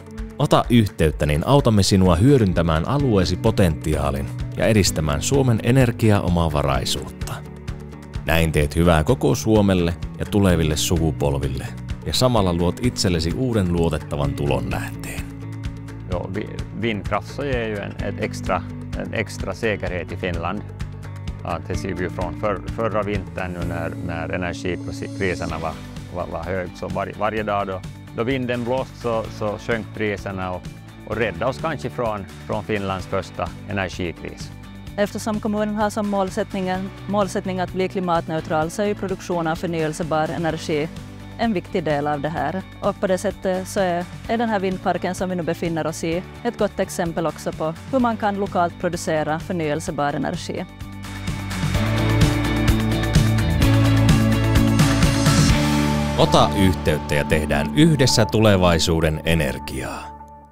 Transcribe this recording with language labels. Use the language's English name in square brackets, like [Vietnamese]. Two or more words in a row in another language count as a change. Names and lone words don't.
[Finnish] Ota yhteyttä, niin autamme sinua hyödyntämään alueesi potentiaalin ja edistämään Suomen energiaomavaraisuutta. Näin teet hyvää koko Suomelle ja tuleville sukupolville ja samalla luot itsellesi uuden luotettavan tulonlähteen. [Swedish] Ja, vindkraft så ger ju en extra säkerhet i Finland. Det ser vi ju från förra vintern nu när energipriserna var hög, så varje dag då vinden blåst så sjönk priserna och räddade oss kanske från Finlands första energikris. Eftersom kommunen har som målsättning att bli klimatneutral så är ju produktion av förnyelsebar energi en viktig del av det här. Och på det sättet så är den här vindparken som vi nu befinner oss i ett gott exempel också på hur man kan lokalt producera förnyelsebar energi. [Finnish] Ota yhteyttä ja tehdään yhdessä tulevaisuuden energiaa.